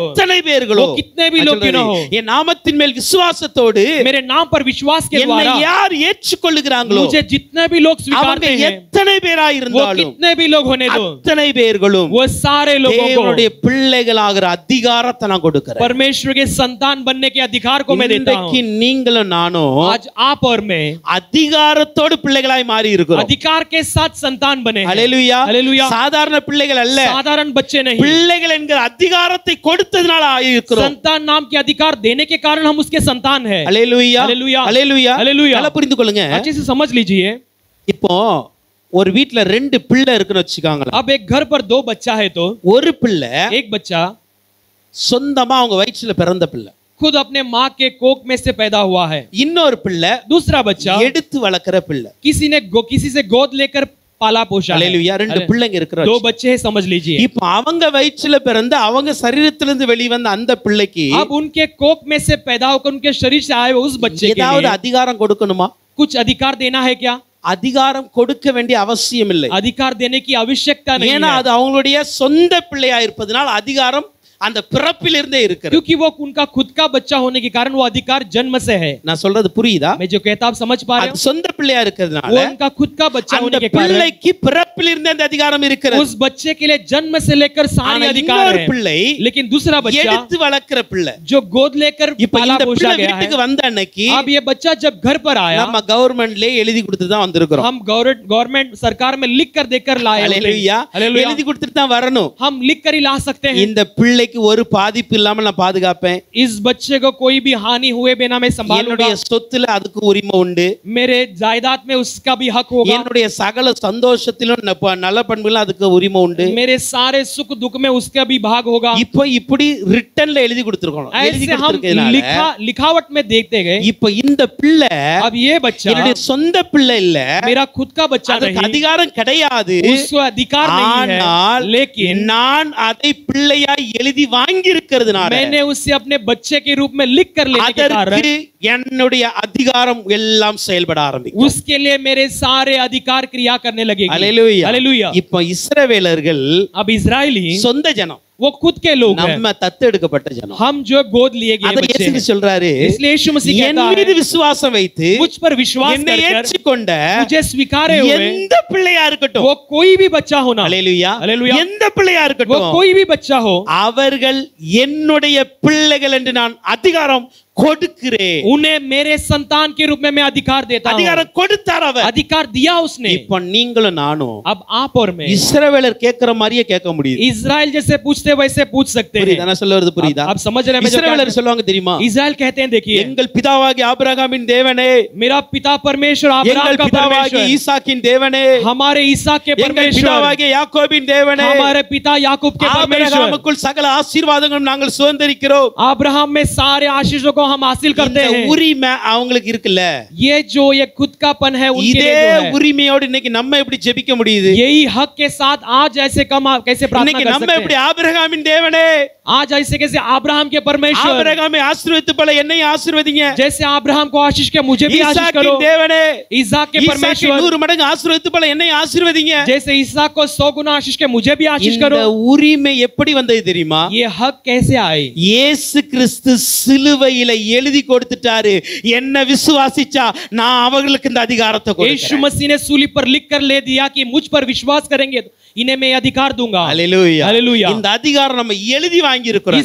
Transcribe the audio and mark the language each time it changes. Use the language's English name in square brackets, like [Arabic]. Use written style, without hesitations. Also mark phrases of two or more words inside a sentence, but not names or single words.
[Tamil] எத்தனை பேர்களோ, [Hindi] वो कितने भी लोग क्यों ना हो, [Tamil] என் நாமத்தின் மேல் விசுவாசத்தோடு [Hindi] मेरे नाम पर विश्वास के [Tamil] என்னை [Hindi] द्वारा [Tamil] யார் ஏற்றுக்கொள்ளுகிறாங்களோ, [Hindi] मुझे जितने भी लोग स्वीकारते हैं, [Tamil] எத்தனை பேராய் [Hindi] वो [Tamil] இருந்தாலும் [Hindi] कितने भी लोग होने दो, [Tamil] அத்தனை பேர்களும் [Hindi] वो सारे लोगों को [Tamil] தேவனுடைய பிள்ளைகளாகிற அதிகாரத்தை நான் கொடுக்கிறேன். [Hindi] परमेश्वर के संतान बनने के अधिकार को मैं देता हूं. [Tamil] இன்றைக்கு நீங்களும் நானும் [Hindi] आज आप और मैं [Tamil] அதிகாரத்தோடு பிள்ளைகளாய் மாறி இருக்கிறோம். [Hindi] अधिकार के साथ संतान बने हैं. [Tamil] ஹalleluya. [Hindi] हालेलुया. [Tamil] சாதாரண பிள்ளைகள் அல்ல, [Hindi] साधारण बच्चे नहीं, [Tamil] பிள்ளைகள் என்கிற அதிகாரத்தை கொடுத்ததனால ஆயிருக்கிறோம். [Hindi] संतान नाम के अधिकार देने के कारण हम उसके संतान हैं. [Tamil] ஹalleluya. [Hindi] हालेलुया. [Tamil] ஹalleluya. [Hindi] हालेलुया. [Tamil] நல்லா புரிந்து கொள்ளுங்க. [Hindi] अच्छे से समझ लीजिए. [Tamil] இப்போ ஒரு வீட்ல ரெண்டு பிள்ளை இருக்குன்னு வச்சுக்காங்களா. [Hindi] अब एक घर पर दो बच्चा है तो [Tamil] ஒரு பிள்ளை [Hindi] एक बच्चा [Tamil] சொந்தமா அவங்க வயிற்றுல பிறந்த பிள்ளை, [Hindi] खुद अपने माँ के कोख में से पैदा हुआ है. [Tamil] இன்னொரு பிள்ளை [Hindi] दूसरा बच्चा [Tamil] எடுத்து வளர்க்கிற பிள்ளை. [Hindi] किसी से गोद लेकर पाला पोषा है. [Tamil] ஹalleluya. ரெண்டு பிள்ளைங்க இருக்கிற [Hindi] दो बच्चे हैं, समझ लीजिए. [Tamil] இப்போ அவங்க வயிற்றுல பிறந்து அவங்க சரீரத்திலிருந்து வெளிவந்த அந்த பிள்ளைக்கு [Hindi] अब उनके कोख में से पैदा होकर उनके शरीर से आए हुए उस बच्चे के [Tamil] ஏதாவது [Hindi] लिए [Tamil] அதிகாரம் கொடுக்கணுமா? [Hindi] कुछ अधिकार देना है क्या? [Tamil] அதிகாரம் கொடுக்க வேண்டிய அவசியம் இல்லை. [Hindi] अधिकार देने की आवश्यकता नहीं [Tamil] ஏன்னா [Hindi] है, [Tamil] அது அவங்களுடைய சொந்த பிள்ளையா இருப்பதனால் அதிகாரம் அந்த பிறப்பிலிருந்தே இருக்கிறது. [Hindi] क्योंकि वो उनका खुद का बच्चा होने के कारण वो अधिकार जन्म से है. [Tamil] நான் சொல்றது புரியுதா? [Hindi] मैं जो कहता आप समझ पा रहे [Tamil] அது [Hindi] हो? [Tamil] சொந்த பிள்ளையா இருக்கிறதுனால [Hindi] वो उनका खुद का बच्चा [Tamil] அந்த [Hindi] होने के कारण [Tamil] பிள்ளைக்கு பிறப்பிலிருந்தே அந்த அதிகாரம் இருக்கிறது. [Hindi] उस बच्चे के लिए जन्म से लेकर सारे [Tamil] ஆனா [Hindi] अधिकार [Tamil] இன்னொரு [Hindi] है. [Tamil] பிள்ளை [Hindi] लेकिन दूसरा बच्चा [Tamil] எடுத்து வளர்க்கிற பிள்ளை, [Hindi] जो गोद लेकर [Tamil] இப்போ [Hindi] पाला [Tamil] இந்த [Hindi] पोषा [Tamil] பிள்ளை [Hindi] गया है, [Tamil] வீட்டுக்கு வந்த அன்னைக்கு [Hindi] अब ये बच्चा जब घर पर आया, [Tamil] நம்ம கவர்மெண்ட்லயே எழுதி கொடுத்து தான் வந்திருக்கிறோம். [Hindi] हम गवर्नमेंट सरकार में लिख कर देकर लाए होते हैं. [Tamil] ஹalleluya. [Hindi] हालेलुया. [Tamil] எழுதி கொடுத்துட்டு தான் வரணும். [Hindi] हम लिख कर ही ला सकते हैं. [Tamil] இந்த பிள்ளைக்கு ஒரு பாதிப்பு இல்லாம நான் பாதுகாப்பேன். [Hindi] इस बच्चे को कोई भी हानि हुए बिना मैं संभालूंगा. [Tamil] என்னுடைய சொத்துல அதுக்கு உரிமை உண்டு. [Hindi] मेरे जायदाद में उसका भी हक होगा. [Tamil] என்னுடைய சகல சந்தோஷத்திலும் நல்ல பண்புகளும் அதுக்கு உரிமை உண்டு. [Hindi] मेरे सारे सुख दुख में उसका भी भाग होगा. [Tamil] இப்போ இப்படி ரிட்டன்ல எழுதி கொடுத்திருக்கோம். எழுதி [Hindi] ऐसे हम [Tamil] கொடுத்திருக்கனால [Hindi] लिखावट में देखते गए. [Tamil] இப்போ இந்த பிள்ளை [Hindi] अब ये बच्चा [Tamil] என்னுடைய சொந்த பிள்ளை இல்ல, [Hindi] मेरा खुद का बच्चा [Tamil] அதுக்கு [Hindi] नहीं, [Tamil] அதிகாரம் கிடையாது. [Hindi] उसको अधिकार नहीं है, [Tamil] ஆனால் [Hindi] लेकिन [Tamil] நான் அதை பிள்ளையாய் எழுதி வாங்கி இருக்கிறதுனால [Hindi] मैंने उसे अपने बच्चे के रूप में लिख कर लेने के कारण [Tamil] அதற்கு என்னுடைய அதிகாரம் எல்லாம் செயல்பட ஆரம்பிக்கும். [Hindi] उसके लिए मेरे सारे अधिकार क्रिया करने लगेगी. [Tamil] ஹalleluya. [Hindi] हालेलुया. [Tamil] இப்போ இஸ்ரவேலர்கள் [Hindi] अब इजरायली [Tamil] சொந்த ஜனம், [Hindi] वो खुद के लोग हैं, [Tamil] நம்ம தத்தெடுக்கப்பட்ட ஜனம். [Hindi] हम जो गोद लिए गए [Tamil] அதை [Hindi] बच्चे [Tamil] இயேசு [Hindi] हैं. [Tamil] சொல்றாரு, [Hindi] इसलिए यीशु मसीह [Tamil] என் [Hindi] कहता [Tamil] மீது [Hindi] है, [Tamil] விசுவாசம் வைத்து [Hindi] मुझ पर विश्वास [Tamil] என்னை [Hindi] कर [Tamil] ஏற்றுக்கொண்ட [Hindi] मुझे स्वीकारे हुए [Tamil] எந்த பிள்ளையா இருக்கட்டும், [Hindi] वो कोई भी बच्चा होना, [Tamil] ஹalleluya, [Hindi] हालेलुया, [Tamil] எந்த பிள்ளையா [Hindi] वो [Tamil] இருக்கட்டும், [Hindi] कोई भी बच्चा हो, [Tamil] அவர்கள் என்னுடைய பிள்ளைகள் என்று நான் அதிகாரம் கொடுக்கிறேன். [Hindi] उन्हें मेरे संतान के रूप में मैं अधिकार देता हूं. [Tamil] அதிகாரம் கொடுத்தார் அவர். [Hindi] अधिकार दिया उसने. [Tamil] இப்போ நீங்களும் நானும் [Hindi] अब आप और मैं [Tamil] இஸ்ரவேலர் கேட்கிற மாதிரியே கேட்க முடியுது. [Hindi] इजराइल जैसे पूछते वैसे पूछ सकते हैं. [Tamil] புரியுதா நான் சொல்ல வரது? புரியுதா? [Hindi] आप समझ रहे हैं मैं जो [Tamil] இஸ்ரவேலர் [Hindi] कहता [Tamil] சொல்லுவாங்க தெரியுமா? [Hindi] हूं? इजराइल कहते हैं, देखिए, [Tamil] எங்கள் பிதாவாகிய ஆபிரகாமின் தேவனே, [Hindi] मेरा पिता परमेश्वर अब्राहम [Tamil] எங்கள் [Hindi] का [Tamil] பிதாவாகிய [Hindi] परमेश्वर, [Tamil] ஈசாக்கின் தேவனே, [Hindi] हमारे इसहाक के [Tamil] எங்கள் [Hindi] परमेश्वर, [Tamil] பிதாவாகிய யாக்கோபின் தேவனே, [Hindi] हमारे पिता याकूब के परमेश्वर, [Tamil] ஆபிரகாமுக்குள் சகல ஆசீர்வாதங்களும் நாங்கள் சுதந்தரிக்கிறோம். [Hindi] अब्राहम में सारे आशीषों को हम हासिल करते [Tamil] இந்த [Hindi] हैं. [Tamil] உரிமை அவங்களுக்கு இருக்குல்ல, [Hindi] ये जो ये खुद कापन है उनके [Tamil] இதே [Hindi] लिए जो है, [Tamil] உரிமையோடு இன்னைக்கு நம்ம எப்படி ஜெபிக்க முடியுது? [Hindi] यही हक के साथ आज ऐसे कैसे प्रार्थना [Tamil] இன்னைக்கு [Hindi] कर [Tamil] நம்ம [Hindi] सकते [Tamil] எப்படி [Hindi] हैं? [Tamil] आபிரகாமின் தேவனே, [Hindi] आज ऐसे कैसे अब्राहम के परमेश्वर, [Tamil] ஆபிரகாமை ஆசீர்வதித்து போல என்னை ஆசீர்வதிங்க. [Hindi] जैसे अब्राहम को आशीष के मुझे भी आशीष करो. [Tamil] ஈசாக்கின் தேவனே, [Hindi] इसहाक के [Tamil] ஈசாக்கை [Hindi] परमेश्वर, [Tamil] 100 மடங்கு ஆசீர்வதித்து போல என்னை ஆசீர்வதிங்க. [Hindi] जैसे इसहाक को 100 गुना आशीष के मुझे भी आशीष [Tamil] இந்த [Hindi] करो. [Tamil] உரிமை எப்படி வந்தது தெரியுமா? [Hindi] ये हक कैसे आए? [Tamil] இயேசு கிறிஸ்து சிலுவையில எழுதி கொடுத்துட்டாரு, என்ன விசுவாசிச்சா நான் அவங்களுக்கு இந்த அதிகாரத்தை [Hindi] यीशु [Tamil] கொடுக்கிறேன். [Hindi] मसीह ने सूली पर लिख कर ले दिया कि मुझ पर विश्वास करेंगे तो इन्हें मैं अधिकार दूंगा. [Tamil] ஹalleluya. [Hindi] हालेलुया. [Tamil] இந்த அதிகாரம் நம்ம எழுதி வாங்கி இருக்கிறோம்.